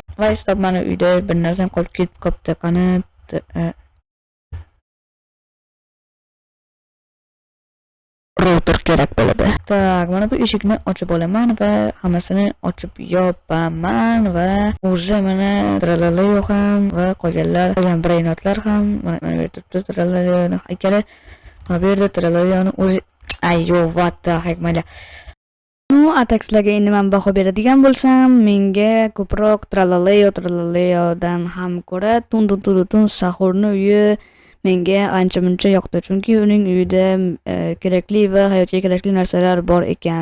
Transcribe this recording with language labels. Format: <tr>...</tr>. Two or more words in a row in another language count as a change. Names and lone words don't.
<uz>Va stop, mana uyda bir narsam qolib qopti. Qani router kerak bo'ladi. Tak, mana bu eshikni ochib olaman va hammasini ochib yopaman va o'zi mana tralala yo'q ham va qolgan brainotlar ham mana bu yerda tralala haykali. Mana bu yerda tralalani o'zi ayyo</uz> <en>what the heck</en> <uz>mayli. Atakslarga endi men baho beradigan bo'lsam, menga ko'proq tralalayodan ham ko'ra tun sahurni uyi menga ancha-muncha yoqdi, chunki uning uyida kerakli va hayotga kerakli narsalar bor ekan.</uz>